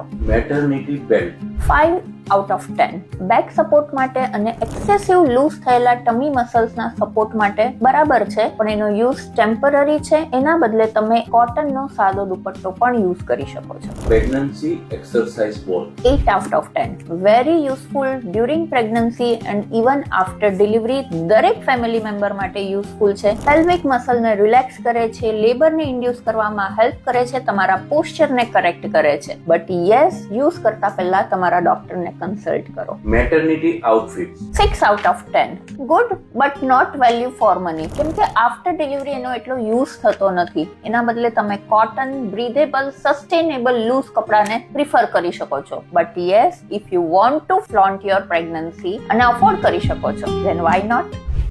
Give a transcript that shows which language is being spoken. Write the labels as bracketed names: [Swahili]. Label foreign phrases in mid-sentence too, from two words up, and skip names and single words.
[English] maternity belt 5 out of 10. [Gujarati] બેક સપોર્ટ માટે અને એક્સેસિવ લૂઝ થયેલા [English] tummy muscles [Gujarati] સપોર્ટ માટે બરાબર છે, પણ એનો યુઝ ટેમ્પરરી છે. એના બદલે તમે કોટનનો સાદો દુપટ્ટો પણ યુઝ કરી શકો છો. [English] pregnancy exercise ball 8 out of 10. very useful during pregnancy and even after delivery. [Gujarati] દરેક [English] family member [Gujarati] માટે યુઝફુલ છે. પેલ્વિક મસલને રિલેક્સ કરે છે, લેબરને ઇન્ડ્યુસ કરવામાં હેલ્પ કરે છે, તમારા પોસ્ચરને કરેક્ટ કરે છે. [English] but yes, [Gujarati] યુઝ કરતા પહેલા તમારા ડોક્ટરને કન્સલ્ટ કરો. [English] maternity outfit 6 out of 10. good but not value for money, [Gujarati] કેમ કે [English] after delivery [Gujarati] એનો એટલો યુઝ થતો નથી. એના બદલે તમે કોટન, બ્રીધેબલ, સસ્ટેનેબલ લૂઝ કપડાને પ્રિફર કરી શકો છો. [English] but yes, if you want to flaunt your pregnancy [Gujarati] અને અફોર્ડ કરી શકો છો, [English] then why not?